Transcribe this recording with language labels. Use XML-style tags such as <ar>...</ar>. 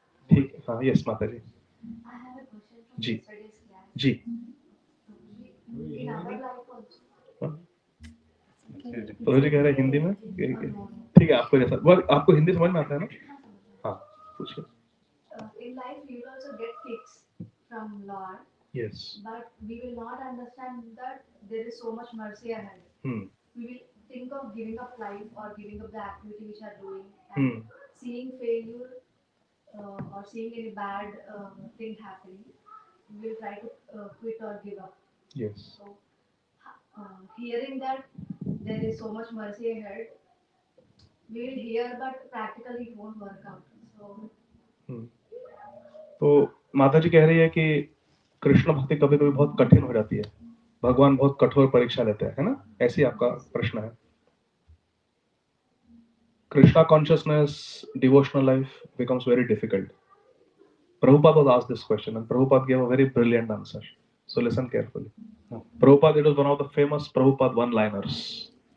<hi>ठीक है, हाँ,</hi> <en>yes</en> <hi>माता जी।</hi> <en>I have a question from</en> <hi>ji</hi> <en>yesterday's class.</en> <hi>Ji.</hi> <en>In our life also.</en> <hi>तो जी कह रहे हैं हिंदी में, ठीक है, आपको जैसा वो आपको हिंदी समझ में आता है ना? हाँ, पूछिए।</hi> <en>In life we will also get kicks from Lord. Yes. But we will not understand that there is so much mercy ahead. We will think of giving up life or giving up the activity which are doing and seeing failure or seeing any bad thing happening. We will try to quit or give up. Yes. So hearing that there is so much mercy ahead, we will hear but practically it won't work out. So</en> <hi>तो माता जी कह रही है कि कृष्ण भक्ति कभी कभी बहुत कठिन हो जाती है, भगवान बहुत कठोर परीक्षा लेते हैं, है ना? ऐसी आपका प्रश्न है।</hi> <en>Krishna consciousness, devotional life becomes very difficult. Prabhupada was asked this question and Prabhupada gave a very brilliant answer. So listen carefully. Prabhupada, it was one of the famous Prabhupada one-liners.</en>